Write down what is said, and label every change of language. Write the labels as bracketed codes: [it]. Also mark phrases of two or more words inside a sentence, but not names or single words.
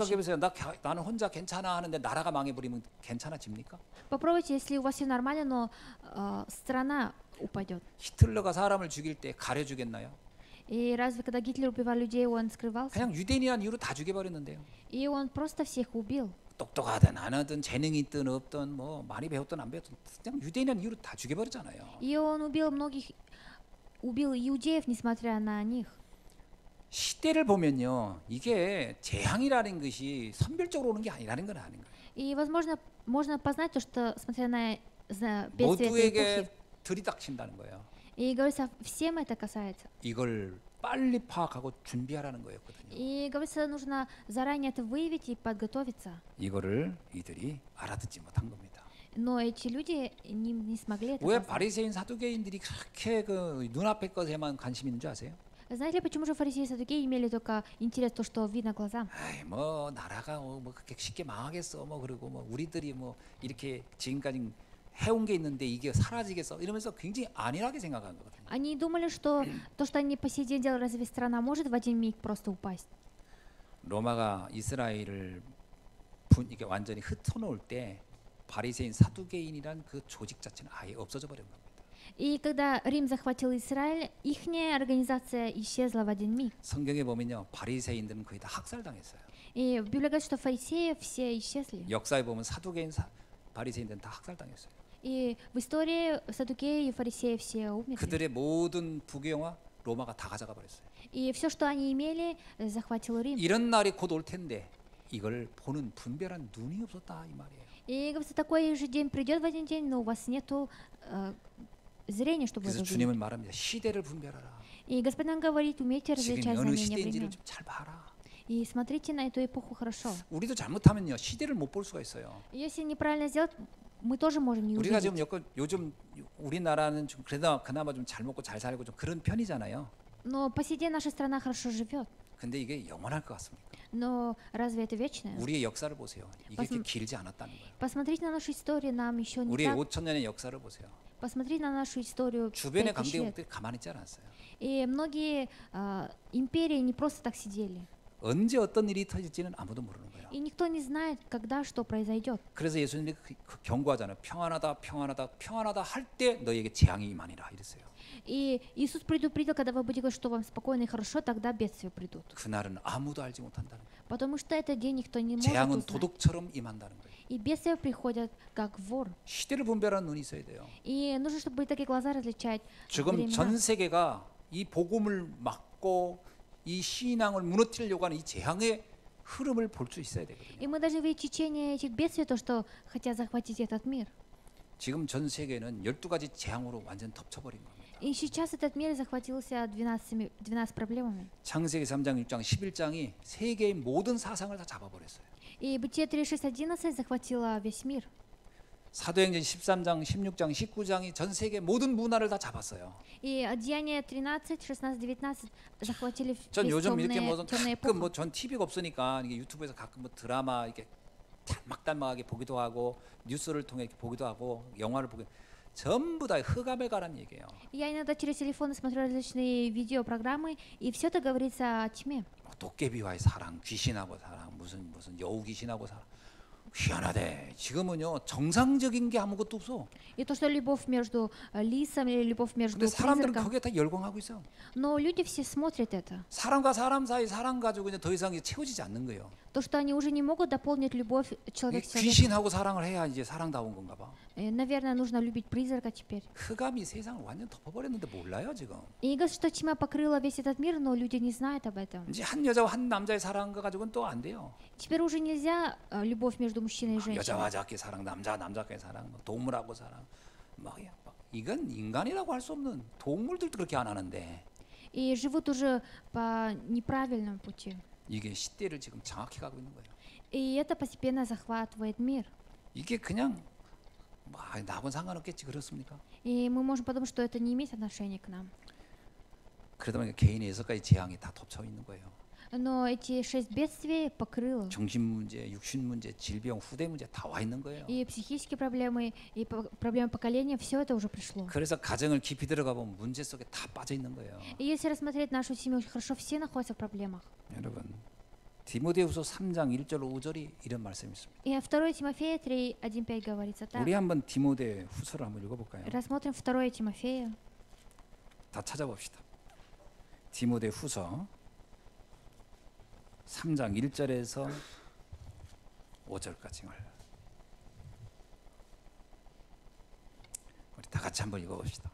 [ko] 생각해보세요. 나는 혼자 괜찮아 하는데 나라가 망해버리면 괜찮아집니까? [ru] Попробуйте, если у вас все нормально, но страна упадет. [ko] 히틀러가 사람을 죽일 때 가려주겠나요? [ru] И разве когда Гитлер убивал людей, он скрывался? [ko] 그냥 유대인이라는 이유로 다 죽여버렸는데요. [ru] И он просто всех убил. [ko] 똑똑하든 안 하든 재능이 있든 없든 뭐 많이 배웠든 안 배웠든 그냥 유대인이라는 이유로 다 죽여버렸잖아요. [ru] И он убил многих, убил иудеев, несмотря на них. [ko] 시대를 보면요, 이게 재앙이라는 것이 선별적으로 오는 게 아니라는 걸 아는 거예요. [ru] И, возможно, можно познать то, что, смотря на бедствие этой [ko] 모두에게 [ru] эпохи, [ko] 들이닥친다는 거예요. [ru] и говорится, всем это касается. [ko] 이걸 빨리 파악하고 준비하라는 거였거든요. [ru] И говорится, нужно заранее это выявить и подготовиться. [ko] 이거를 이들이 알아듣지 못한 겁니다. [ru] Но эти люди не смогли это [ko] 왜 [ru] познать. [ko] 바리새인 사두개인들이 그렇게 그 눈앞의 것에만 관심 있는 줄 아세요? [ru] Знаете ли, почему же фарисеи и саддукеи имели только интерес то, что видно глазам? [ko] 아이 뭐 나라가 뭐 그렇게 쉽게 망하겠어 뭐 그리고 뭐 우리들이 뭐 이렇게 지금까지 해온 게 있는데 이게 사라지겠어 이러면서 굉장히 안일하게 생각한 거거든요. [ru] Они думали, что то, что они по сей день делают, разве страна может в один миг просто упасть? [ko] 로마가 이스라엘을 이게 완전히 흩어놓을 때 바리새인 사두개인이란 그 조직 자체는 아예 없어져 버린 겁니다. [ru] И когда Рим захватил Израиль, ихняя организация исчезла в один миг. [ko] 성경에 보면요 바리새인들은 거의 다 학살당했어요. [ru] И в Библии говорится, что фарисеи все исчезли. [ko] 역사에 보면 사두개인 바리새인들은 다 학살당했어요. [ru] И в истории саддукеи и фарисеи все умерли. [ko] 그들의 모든 부경화 로마가 다 가져가 버렸어요. [ru] И все, что они имели, захватил Рим. [ko] 이런 날이 곧 올 텐데 이걸 보는 분별한 눈이 없었다 이 말이에요. [ru] И говорится, такой же день придет в один день, но у вас нету зрения, чтобы [ko] 그래서 [ru] это [ko] 주님은 [ru] увидеть. [ko] 말합니다. 시대를 분별하라. [ru] И Господь нам говорит, умейте [ko] 지금 [ru] различать [ko] 어느 [ru] знамения [ko] 시대인지를 [ru] времен. [ko] 좀 잘 봐라. [ru] И смотрите на эту эпоху хорошо. [ko] 우리도 잘못하면요 시대를 못 볼 수가 있어요. [ru] Если неправильно сделать, мы тоже можем не [ko] 우리가 [ru] увидеть. [ko] 지금 요즘 우리나라는 좀 그나마 좀 잘 먹고 잘 살고 좀 그런 편이잖아요. [ru] Но по сей день наша страна хорошо живет. [ko] 근데 이게 영원할 것 같습니까? [ru] Но разве это вечное? [ko] 우리의 역사를 보세요. 이게 그렇게 길지 않았다는 거예요. [ru] Посмотрите на нашу историю, нам еще не [ko] 우리의 [ru] так. [ko] 5천 년의 역사를 보세요. [ru] Посмотрите на нашу историю [ko] 주변의 [ru] 5000 лет. [ko] 강대국들이 가만히 있지 않았어요. [ru] И многие империи не просто так сидели. [ko] 언제 어떤 일이 터질지는 아무도 모르는 거예요. [ru] И никто не знает, когда что произойдет. [ko] 그래서 예수님이 경고하잖아요. 평안하다, 평안하다, 평안하다 할 때 너에게 재앙이 임하니라 이랬어요. [ru] И Иисус предупредил, когда вы будете говорить, что вам спокойно и хорошо, тогда бедствия придут. [ko] 그날은 아무도 알지 못한다는 거예요. [ru] Потому что этот день никто не может [ko] 재앙은 [ru] узнать. [ko] 도둑처럼 임한다는 거예요. [ru] И бедствия приходят как вор. [ko] 시대를 분별하는 눈이 있어야 돼요. [ru] И нужно, чтобы были такие глаза различать [ko] 지금 [ru] времена. [ko] 전 세계가 이 복음을 막고 이 신앙을 무너뜨리려고 하는 이 재앙의 흐름을 볼 수 있어야 되거든요. [ru] И мы должны видеть течение этих бедствий, то, что хотят захватить этот мир. [ko] 지금 전 세계는 12가지 재앙으로 완전 덮쳐버린 겁니다. [ru] И сейчас этот мир захватился 12 проблемами. [ko] 창세기 3장, 6장, 11장이 세계의 모든 사상을 다 잡아버렸어요. [ru] И Бытие 3:6-11 захватило весь мир. [ko] 사도행전 13장, 16장, 19장이 전 세계 모든 문화를 다 잡았어요. [ru] И Деяния 13, 16, 19 захватили [ko] 전 [ru] весь [ko] 요즘 이렇게 뭐 [ru] темная [ko] 가끔 [ru] эпоха. [ko] 뭐전 TV가 없으니까 이게 유튜브에서 가끔 뭐 드라마 이렇게 달막달막하게 보기도 하고 뉴스를 통해 이렇게 보기도 하고 영화를 보기 전부 다 흑암에 가라는 얘기예요. [ru] Я иногда через телефон смотрю различные видеопрограммы, и все это говорится о тьме. [ko] 뭐 도깨비와의 사랑, 귀신하고 사랑, 무슨 여우 귀신하고 사랑. 희한하대. 지금은요 정상적인 게 아무것도 없어. [ru] И то, что любовь между лисом или любовь между [ko] 근데 사람들은 [ru] призраком. [ko] 거기에 다 열광하고 있어. [ru] Но люди все смотрят это. [ko] 사람과 사람 사이 사랑 가지고 이제 더 이상 이제 채워지지 않는 거예요. [ru] То, что они уже не могут дополнить любовь [ko] 이게 [ru] человек с человеком. [ko] 귀신하고 사랑을 해야 이제 사랑다운 건가 봐. [ru] Наверное, нужно любить призрака теперь. [ko] 흑암이 세상을 완전 덮어버렸는데 몰라요 지금. [ru] И говорят, что тьма покрыла весь этот мир, но люди не знают об этом. [ko] 이제 한 여자와 한 남자의 사랑 거 가지고는 또 안 돼요. [ru] Теперь уже нельзя любовь между мужчиной и женщиной. [ko] 여자와 자기 사랑, 남자끼리 사랑, 뭐 동물하고 사랑, 막 이건 인간이라고 할 수 없는 동물들도 그렇게 안 하는데 [ru] И живут уже по неправильному пути. [ko] 이게 시대를 지금 정확히 가고 있는 거예요. [ru] И это постепенно захватывает мир. [ko] 이게 그냥 뭐, 나하고는 상관없겠지 그렇습니까? [ru] И мы можем подумать, что это не имеет отношения к нам. [ko] 그러다 보니까 개인의 6가지 재앙이 다 덮쳐 있는 거예요. [ru] Но эти 6 бедствий покрыло. [ko] 정신 문제, 육신 문제, 질병, 후대 문제 다 와 있는 거예요. [ru] И психические проблемы, и проблемы поколения, все это уже пришло. [ko] 그래서 가정을 깊이 들어가 보면 문제 속에 다 빠져 있는 거예요. [ru] И если рассмотреть нашу семью очень хорошо, все находятся в проблемах. [ko] 여러분, 디모데후서 3장 1절 5절이 이런 말씀이 있습니다. [ru] И 2 Тимофея 3:1-5 говорится так. [ko] 우리 한번 디모데후서를 한번 읽어볼까요? [ru] Рассмотрим 2 Тимофея. [ko] 다 찾아봅시다. 디모데후서 3장 1절에서 5절까지 우리 다 같이 한번 읽어봅시다.